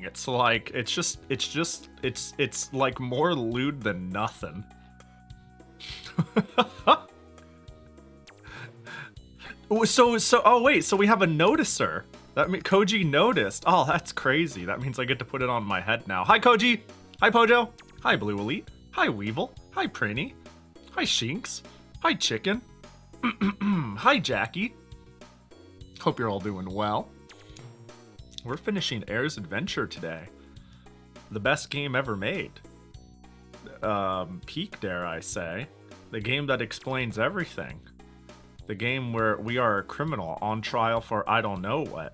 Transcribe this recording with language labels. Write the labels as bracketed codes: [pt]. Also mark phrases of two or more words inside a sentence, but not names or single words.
[en] It's like, it's like more lewd than nothing. Oh wait, so we have a noticer. That means Koji noticed. Oh, that's crazy. That means I get to put it on my head now. Hi, Koji. Hi, Pojo. Hi, Blue Elite. Hi, Weevil. Hi, Prinny. Hi, Shinx. Hi, Chicken. Hi, Jackie. Hope you're all doing well. We're finishing Air's Adventure today. The best game ever made. Peak, dare I say. The game that explains everything. The game where we are a criminal on trial for I don't know what.